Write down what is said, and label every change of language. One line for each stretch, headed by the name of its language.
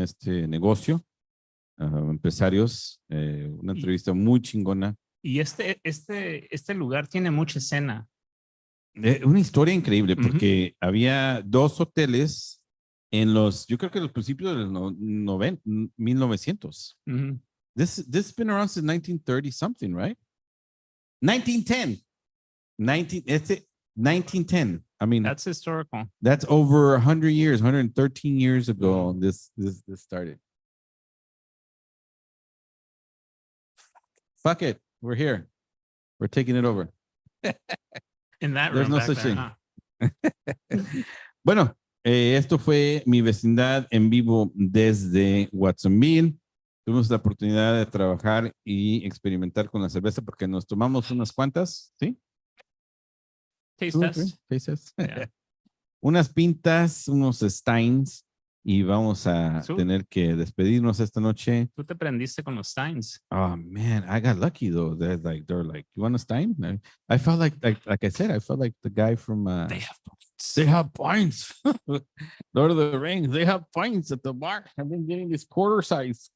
Spanish: Este negocio, empresarios, una Y- entrevista muy chingona. Y este lugar tiene mucha escena. Una historia increíble Ujú. porque había dos hoteles en yo creo que los principios de los 1900. Ujú.
English: This has been around since 1930 something, right? 1910. 1910. I mean, That's historical. that's over 100 years, 113 years ago. This started. Fuck it. We're here. We're taking it over. In that There's room no back such there, thing. huh?
Spanish: Bueno, esto fue mi vecindad en vivo desde Watsonville. Tuvimos la oportunidad de trabajar y experimentar con la cerveza porque nos tomamos unas cuantas, ¿sí?
English: Taste Two or test. three tastes. Yeah.
Spanish: Unas pintas, unos steins y vamos a Su- tener que despedirnos esta noche. Tú te prendiste con los Steins.
English: Oh man, I got lucky though. They're like, you want a stein? I felt like I said, I felt like the guy from They have points. They have points. Lord of the Rings, they have points at the bar. I've been getting this quarter size.